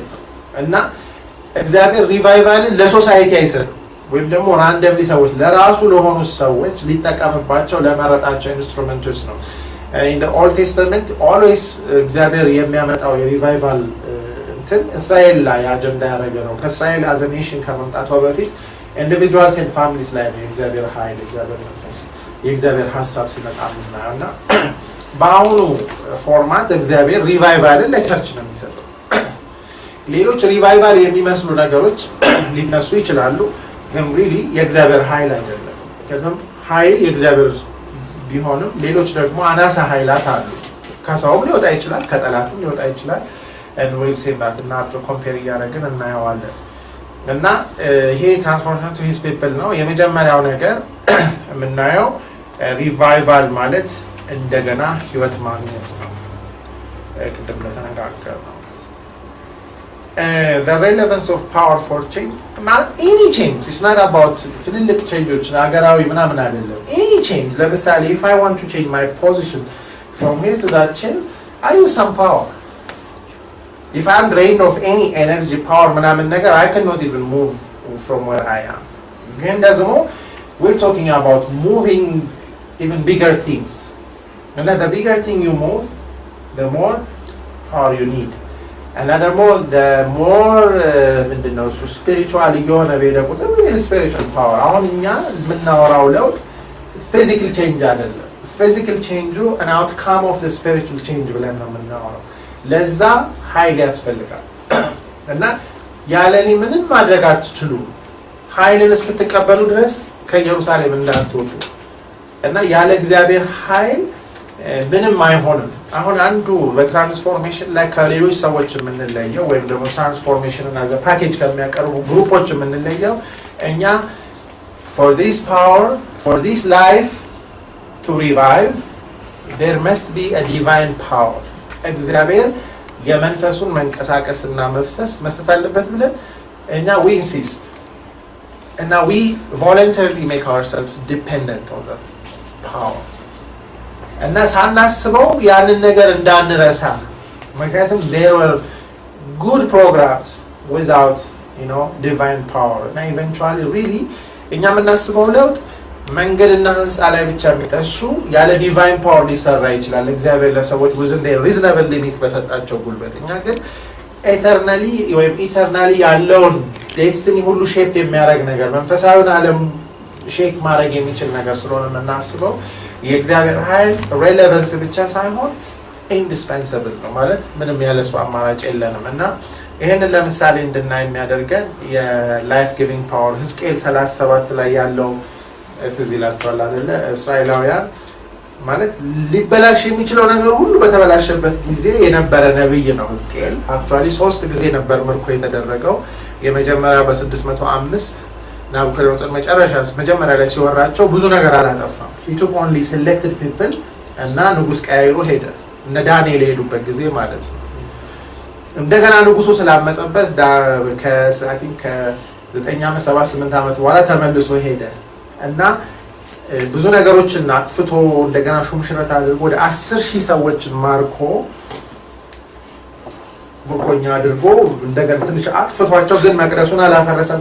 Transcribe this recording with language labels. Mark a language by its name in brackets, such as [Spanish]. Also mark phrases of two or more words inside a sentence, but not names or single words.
[Amharic] ነው እና እግዚአብሔር ሪቫይቫልን ለሶሳይቲ አይሰጥም ወይም ደግሞ ራንደምሊ ሰዎች ለራሱ ለሆኑ ሰዎች ሊጠቀምባቸው ለመረጣቸው ኢንስትሩመንቶች ነው። [English] in the Old Testament always [Amharic] እግዚአብሔር የሚያመጣው የሪቫይቫል እስራኤል ላይ አጀንዳ ያደረገ ነው። ከእስራኤል [English] as a nation [Amharic] ከመምጣቱ በፊት [English] individuals and families [Amharic] ላይ ነው የእግዚአብሔር ኃይል የእግዚአብሔር መንፈስ የእግዚአብሔር ሐሳብ ሲመጣ ምናየውና በአሁኑ ፎርማት እግዚአብሔር ሪቫይቫልን ለቸርች ነው የሚሰጠው። ሌሎች ሪቫይቫል የሚመስሉ ነገሮች ሊነሱ ይችላሉ ግን really የእግዚአብሔር ኃይል አይደለም። ከዛም ኃይል የእግዚአብሔር ቢሆንም ሌሎች ደግሞ አናሳ ኃይላት አሉ። ከሰውም ሊወጣ ይችላል ከጠላትም ሊወጣ ይችላል [English] and we'll see that [Amharic] እና ኮምፔር እያደረግን እናየዋለን እና ይሄ ትራንስፎርሜሽን [English] to his people [Amharic] ነው። የመጀመሪያው ነገር የምናየው ሪቫይቫል ማለት እንደገና ህይወት ማግኘት ነው። ቅድም ለተነጋገርነው [English] the relevance of power for change any change it's not about ትልልቅ changes [Amharic] ሀገራዊ ምናምን አይደለም [English] any change ለምሳሌ if I want to change my position from here to that chair I use some power. If I'm drained of any energy power [Amharic] ምናምን ነገር [English] I cannot even move from where I am. [Amharic] ግን ደግሞ [English] we're talking about moving even bigger things. And the bigger thing you move the more power you need. And the more [Amharic] ምንድነው እሱ [English] spiritual [Amharic] የሆነ በደቁት [English] spiritual power [Amharic] አሁን እኛ የምናወራው ለውጥ [English] physical change አይደለም physical change an outcome of the spiritual change [Amharic] ብለን ነው የምናወራው ለዛ ኃይል ያስፈልጋል እና ያለኔ ምንም ማድረግ አትችሉም ኃይልን እስክትቀበሉ ድረስ ከኢየሩሳሌም እንዳትወጡ እና ያለ እግዚአብሔር ኃይል ምንም አይሆንም። አሁን አንዱ በትራንስፎርሜሽን ላይ ከሌሎች ሰዎች የምንለየው ወይም ደግሞ ትራንስፎርሜሽንን [English] as a package [Amharic] ከሚያቀርቡ ግሩፖች የምንለየው እኛ [English] for this power for this life to revive there must be a divine power. [Amharic] እግዚአብሔር የመንፈሱን መንቀሳቀስና መፍሰስ መስጠት አለበት ብለን እኛ [English] we insist and now we voluntarily make ourselves dependent on the power [Amharic] እና ሳናስበው ያንን ነገር እንዳንረሳ ምክንያቱም [English] there were good programs without divine power and eventually [Amharic] really እኛ የምናስበው ለውጥ መንገድና ህንፃ ላይ ብቻ የሚጠሱ ያለ [English] divine power [Amharic] ሊሰራ ይችላል እግዚአብሔር ለሰዎች [English] within their reasonable limit [Amharic] በሰጣቸው ጉልበት እኛ ግን ኤተርናሊ ወይም ኢተርናሊ ያለውን ዴስቲኒ ሁሉ ሼፕ የሚያደርግ ነገር መንፈሳዊውን ዓለም ሼክ ማድረግ የሚችል ነገር ስለሆነ የምናስበው የእግዚአብሔር ኃይል ሬሌቫንስ ብቻ ሳይሆን ኢንዲስፔንሰብል ነው ማለት ምንም ያለሱ አማራጭ የለንም እና ይሄንን ለምሳሌ እንድናይ የሚያደርገን [English] life giving power [Amharic] ሕዝቅኤል 37 ላይ ያለው ትዝ ይላችኋል አይደለ እስራኤላውያን ማለት ሊበላሽ የሚችለው ነገር ሁሉ በተበላሸበት ጊዜ የነበረ ነብይ ነው ሕዝቅኤል አክቹአሊ 3 ጊዜ ነበር ምርኮ የተደረገው የመጀመሪያው በ605 ናቡከደነጾር መጀመሪያ ላይ ሲወራቸው ብዙ ነገር አላጠፋም [English] he took only selected people [Amharic] እና ንጉስ ቀያይሮ ሄደ እነ ዳንኤል ሄዱበት ጊዜ ማለት ነው እንደገና ንጉሱ ስላመጸበት ከ9 ዓመት 7-8 ዓመት በኋላ ተመልሶ ሄደ እና ብዙ ነገሮችን አጥፍቶ እንደገና ሹምሽረት አድርጎ ወደ 10,000 ሰዎችን ማርኮ ምርኮኛ አድርጎ እንደገና ትንሽ አጥፍቷቸው ግን መቅደሱን አላፈረሰም